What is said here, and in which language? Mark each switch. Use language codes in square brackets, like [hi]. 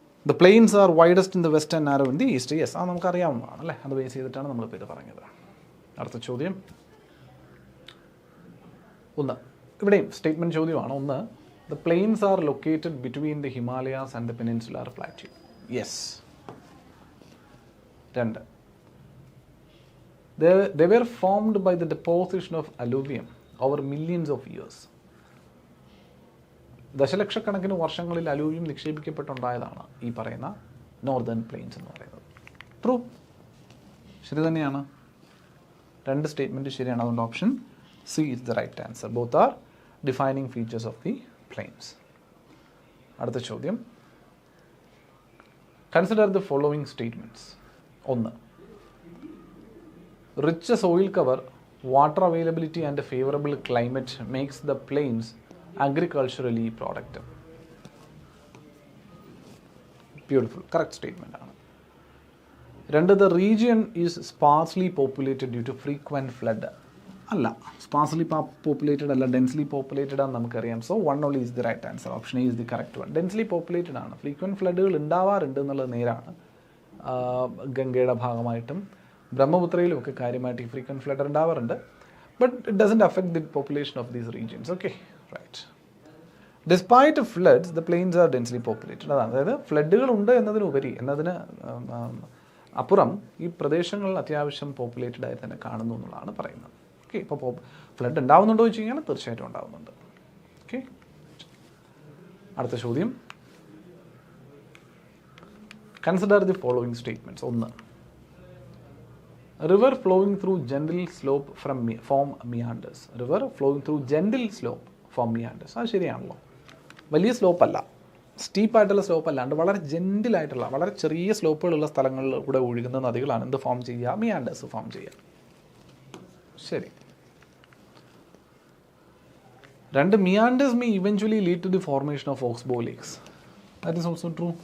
[en] The plains are widest in the west and narrow in the east. Yes, [ml] അത് നമുക്കറിയാവുന്നതാണ് അല്ലേ? അത് base ചെയ്തിട്ടാണ് നമ്മളിപ്പോൾ ഇത് പറഞ്ഞത്. അടുത്ത ചോദ്യം, ഒന്ന് ഇവിടെയും സ്റ്റേറ്റ്മെൻറ്റ് ചോദ്യമാണ്. ഒന്ന്, [en] The plains are located between the Himalayas and the peninsular plateau. Yes. [ml] രണ്ട്, [en] they were formed by the deposition of alluvium over millions of years. [ml] ദശലക്ഷക്കണക്കിന് വർഷങ്ങളിൽ അലൂവിയം നിക്ഷേപിക്കപ്പെട്ടുണ്ടായതാണ് ഈ പറയുന്ന നോർത്തേൺ പ്ലെയിൻസ് എന്ന് പറയുന്നത്. ട്രൂ, ശരി തന്നെയാണ്. രണ്ട് സ്റ്റേറ്റ്മെൻറ്റ് ശരിയാണ്. അതുകൊണ്ട് [en] Option C is the right answer. Both are defining features of the plains. [ml] അടുത്ത ചോദ്യം, [en] Consider the following statements. [ml] ഒന്ന്, [en] rich soil cover, water availability and a favorable climate makes the plains agriculturally productive. Beautiful, correct statement ആണ്. [ml] രണ്ട്, [en] the region is sparsely populated due to frequent flood. [ml] അല്ല, sparsely populated അല്ല, densely populated ആണെന്ന് നമുക്കറിയാം. [en] So one only is the right answer. Option A is the correct one. [ml] Densely populated ആണ്. frequent floodകൾ ഉണ്ടാവാറുണ്ട് എന്നുള്ളത് നേരാണ്. ഗംഗയുടെ ഭാഗമായിട്ടും ബ്രഹ്മപുത്രയിലും ഒക്കെ കാര്യമായിട്ട് ഈ ഫ്രീക്വൻറ്റ് ഫ്ലഡ് ഉണ്ടാവാറുണ്ട്. [en] But it doesn't affect the population of these regions. Okay, right. Despite floods the plains are densely populated. [ml] അതാണ്, അതായത് ഫ്ലഡുകൾ ഉണ്ട് എന്നതിനുപരി, എന്നതിന് അപ്പുറം ഈ പ്രദേശങ്ങൾ അത്യാവശ്യം പോപ്പുലേറ്റഡ് ആയി തന്നെ കാണുന്നു എന്നുള്ളതാണ് പറയുന്നത്. ഓക്കെ, ഇപ്പോൾ ഫ്ലഡ് ഉണ്ടാവുന്നുണ്ടോ എന്ന് വെച്ച് കഴിഞ്ഞാൽ തീർച്ചയായിട്ടും ഉണ്ടാവുന്നുണ്ട്. ഓക്കെ, അടുത്ത ചോദ്യം, [en] Consider the following statements. [ml] ഒന്ന്, [en] river flowing through gentle slope form meanders. River flowing through gentle slope form meanders. [ml] അത് ശരിയാണല്ലോ. വലിയ സ്ലോപ്പ് അല്ല, സ്റ്റീപ്പായിട്ടുള്ള സ്ലോപ്പ് അല്ലാണ്ട് വളരെ ജെൻറ്റിലായിട്ടുള്ള വളരെ ചെറിയ സ്ലോപ്പുകളുള്ള സ്ഥലങ്ങളിൽ കൂടെ ഒഴുകുന്ന നദികളാണ് എന്ത് ഫോം ചെയ്യുക? മിയാൻഡേഴ്സ് ഫോം ചെയ്യുക. ശരി. രണ്ട്, [en] Meanders may eventually lead to the formation of oxbow lakes. That is also true.